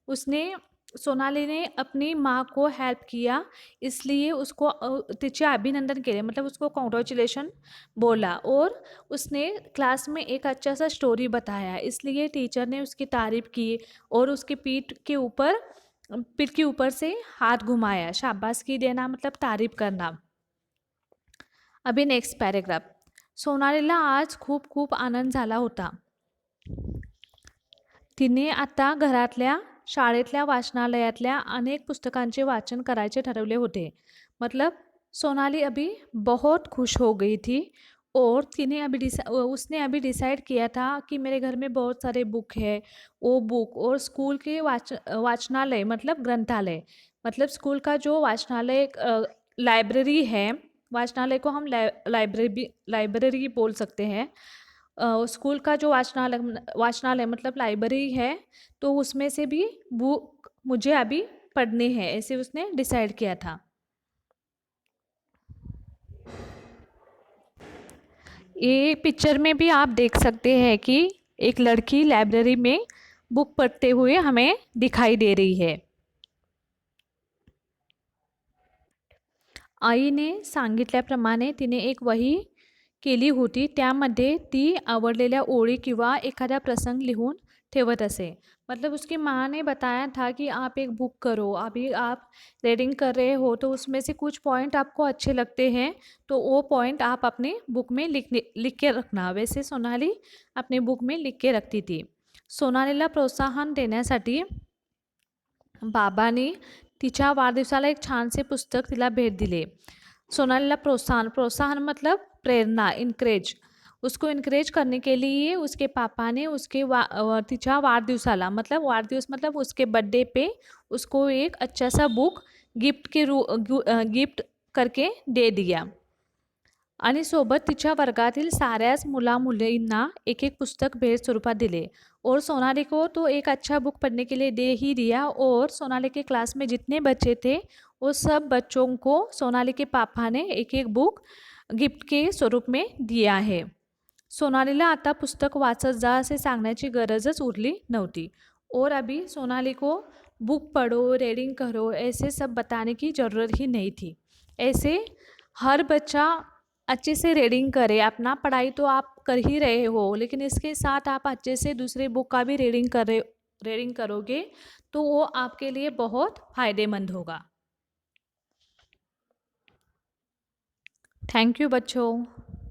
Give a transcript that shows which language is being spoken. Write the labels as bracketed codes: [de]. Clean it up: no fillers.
[hi] ने सोनाली ने अपनी माँ को हेल्प किया इसलिए उसको [mr] तिचे अभिनंदन केले [hi] मतलब उसको कॉन्ग्रेचुलेशन बोला और उसने क्लास में एक अच्छा सा स्टोरी बताया इसलिए टीचर ने उसकी तारीफ़ की और उसकी पीठ के ऊपर से हाथ घुमाया. शाबासकी देना मतलब तारीफ़ करना. अभी नेक्स्ट पॅरेग्राफ. [mr] सोनालीला आज खूप खूप आनंद झाला होता. तिने आता घरातल्या शाळेतल्या वाचनालयातल्या अनेक पुस्तकांचे वाचन करायचे ठरवले होते. [hi] मतलब सोनाली अभी बहुत खुश हो गई थी और उसने अभी डिसाइड किया था कि मेरे घर में बहुत सारे बुक है, वो बुक और स्कूल के वाचनालय मतलब ग्रंथालय मतलब स्कूल का जो वाचनालय लाइब्रेरी है, वाचनालय को हम लाइब्रेरी बोल सकते हैं। स्कूल का जो वाचनालय वाचनालय मतलब लाइब्रेरी है, तो उसमें से भी बुक मुझे अभी पढ़ने हैं, ऐसे उसने डिसाइड किया था। ये पिक्चर में भी आप देख सकते हैं कि एक लड़की लाइब्रेरी में बुक पढ़ते हुए हमें दिखाई दे रही है। [mr] आईने सांगितल्याप्रमाणे तिने एक वही केली होती, त्यामध्ये ती आवडलेल्या ओळी किंवा एखादा प्रसंग लिहून ठेवत असे। [hi] मतलब उसकी माँ ने बताया था कि आप एक बुक करो, अभी आप रीडिंग कर रहे हो तो उसमें से कुछ पॉइंट आपको अच्छे लगते हैं, तो वो पॉइंट आप अपने बुक में लिख के रखना। वैसे सोनाली अपने बुक में लिख के रखती थी। [mr] सोनालीला प्रोत्साहन देण्यासाठी बाबांनी तिच्या वाढदिवसाला एक छानसे पुस्तक तिला भेट दिले। [hi] सोनालीला प्रोत्साहन प्रोत्साहन मतलब प्रेरणा, इनकरेज। उसको इनकरेज करने के लिए उसके पापा ने [mr] तिच्या वाढदिवसाला [hi] मतलब वाढदिवस मतलब उसके बर्थडे पे उसको एक अच्छा सा बुक गिफ्ट करके दे दिया। [mr] आणि सोबत तिच्या वर्गातील साऱ्याच मुला-मुलींना एक-एक पुस्तक भेट स्वरूपात दिले। [hi] और सोनाली को तो एक अच्छा बुक पढ़ने के लिए दे ही दिया, और सोनाली के क्लास में जितने बच्चे थे वो सब बच्चों को सोनाली के पापा ने एक-एक बुक गिफ्ट के स्वरूप में दिया है। [mr] सोनालीला आता पुस्तक वाचत जा असे सांगण्याची गरजच उरली नव्हती। [hi] और अभी सोनाली को बुक पढ़ो, रीडिंग करो, ऐसे सब बताने की ज़रूरत ही नहीं थी। ऐसे हर बच्चा अच्छे से रीडिंग करे। अपना पढ़ाई तो आप कर ही रहे हो, लेकिन इसके साथ आप अच्छे से दूसरे बुक का भी रीडिंग करोगे तो वो आपके लिए बहुत फ़ायदेमंद होगा। थैंक यू बच्चों।